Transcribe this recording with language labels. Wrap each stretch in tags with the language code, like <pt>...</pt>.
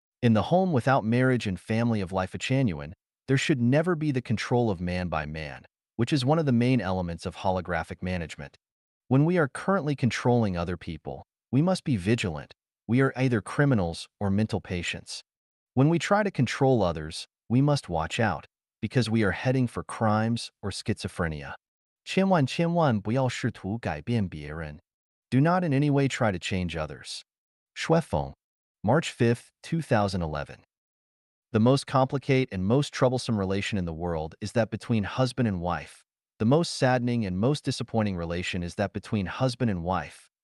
<en>In the home without marriage and family of Life Chanyuan, there should never be the control of man by man, which is one of the main elements of holographic management. When we are currently controlling other people, we must be vigilant. We are either criminals or mental patients. When we try to control others, we must watch out, because we are heading for crimes or schizophrenia.</en> <zh>千万不要试图改变别人.</zh> <en>Do not in any way try to change others. Shuefeng, March 5, 2011. The most complicated and most troublesome relation in the world is that between husband and wife. The most saddening and most disappointing relation is that between husband and wife.</en>